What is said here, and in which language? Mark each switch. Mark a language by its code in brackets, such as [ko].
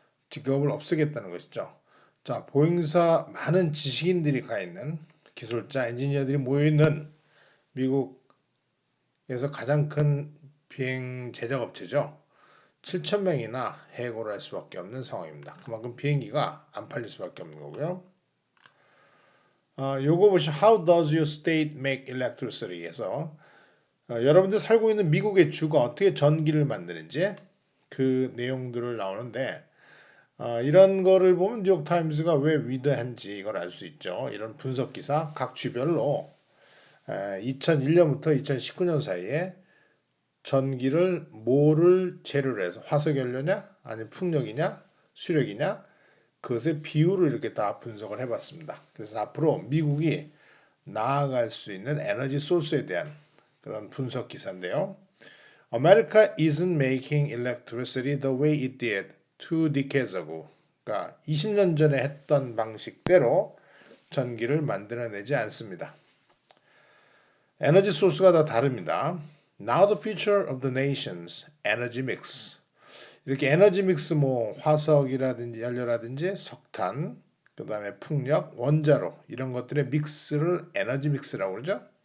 [ko] 직업을 없애겠다는 것이죠. 자, 보잉사 많은 지식인들이 가 있는, 기술자, 엔지니어들이 모여있는 미국에서 가장 큰 비행 제작업체죠. 7,000명이나 해고를 할 수밖에 없는 상황입니다. 그만큼 비행기가 안 팔릴 수밖에 없는 거고요. 요거 보시면 [en] How does your state make electricity? [ko] 해서 여러분들 살고 있는 미국의 주가 어떻게 전기를 만드는지 그 내용들을 나오는데, 이런 거를 보면 뉴욕타임즈가 왜 위대한지 이걸 알 수 있죠. 이런 분석 기사 각 주별로 2001년부터 2019년 사이에 전기를 뭐를 재료로 해서 화석연료냐 아니면 풍력이냐 수력이냐 그것의 비율을 이렇게 다 분석을 해봤습니다. 그래서 앞으로 미국이 나아갈 수 있는 에너지 소스에 대한 그런 분석 기사인데요. [en] America isn't making electricity the way it did 2 decades ago. [ko] 그러니까 20년 전에 했던 방식대로 전기를 만들어내지 않습니다. 에너지 소스가 다 다릅니다. [en] Now the future of the nation's energy mix. [ko] 이렇게 에너지 믹스 뭐 화석이라든지 연료라든지 석탄, 그다음에 풍력, 원자로 이런 것들의 믹스를 에너지 믹스라고 그러죠.